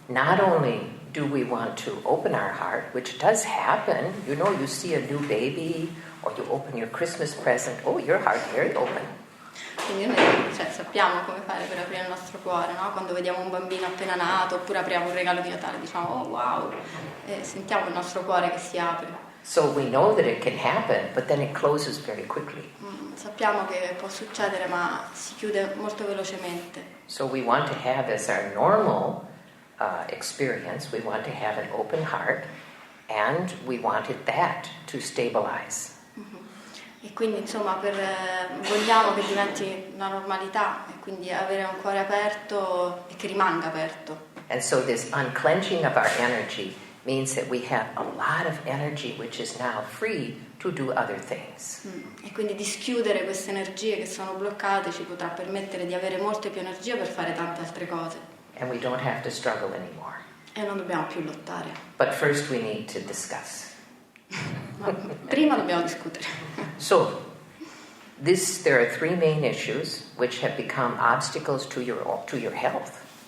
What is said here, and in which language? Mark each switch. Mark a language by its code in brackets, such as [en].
[en] Not only do we want to open our heart, which does happen, you see a new baby or you open your Christmas present, oh, your heart very open. [it] Quindi noi sappiamo come fare per aprire il nostro cuore, no? Quando vediamo un bambino appena nato oppure apriamo un regalo di Natale, diciamo oh wow, e sentiamo il nostro cuore che si apre. [en] So we know that it can happen, but then it closes very quickly. [it] Sappiamo che può succedere, ma si chiude molto velocemente. [en] So we want to have as our normal experience, we want to have an open heart, and we wanted that to stabilize. [it] E quindi vogliamo che diventi una normalità e quindi avere un cuore aperto e che rimanga aperto. [en] And so this unclenching of our energy means that we have a lot of energy which is now free to do other things. [it] E quindi dischiudere queste energie che sono bloccate ci potrà permettere di avere molte più energie per fare tante altre cose. [en] And we don't have to struggle anymore. [it] E non dobbiamo più lottare. [en] But first we need to discuss. [it] Ma prima dobbiamo discutere. [en] So, there are three main issues which have become obstacles to your health.